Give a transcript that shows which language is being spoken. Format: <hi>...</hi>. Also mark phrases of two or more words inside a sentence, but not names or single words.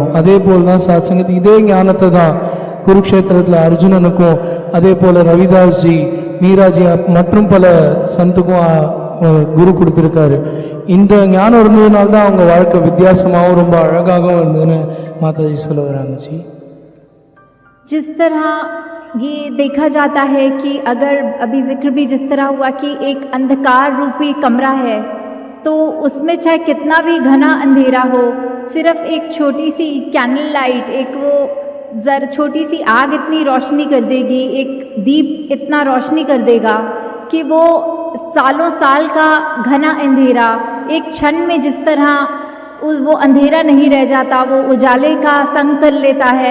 <ta>அதே போல் தான் சாத்சங்கத் இதே ஞானத்தை தான் குருக்ஷேத்திரத்தில் அர்ஜுனனுக்கும், அதே போல் ரவிதாஸ் ஜி, மீராஜி மற்றும் பல சந்துக்கும் குரு கொடுத்துருக்காரு. இந்த ஞானம் இருந்ததுனால தான் அவங்க வாழ்க்கை வித்தியாசமாகவும் ரொம்ப அழகாகவும் இருந்ததுன்னு மாதாஜி சொல்ல வராங்க ஜி.</ta> <hi>जिस तरह ये देखा जाता है कि अगर अभी जिक्र भी जिस तरह हुआ कि एक अंधकार रूपी कमरा है, तो उसमें चाहे कितना भी घना अंधेरा हो, सिर्फ एक छोटी सी</hi> <en>candle light,</en> <hi>एक वो छोटी सी आग इतनी रोशनी कर देगी, एक दीप इतना रोशनी कर देगा कि वो सालों साल का घना अंधेरा एक क्षण में जिस तरह वो अंधेरा नहीं रह जाता, वो उजाले का संग कर लेता है।</hi>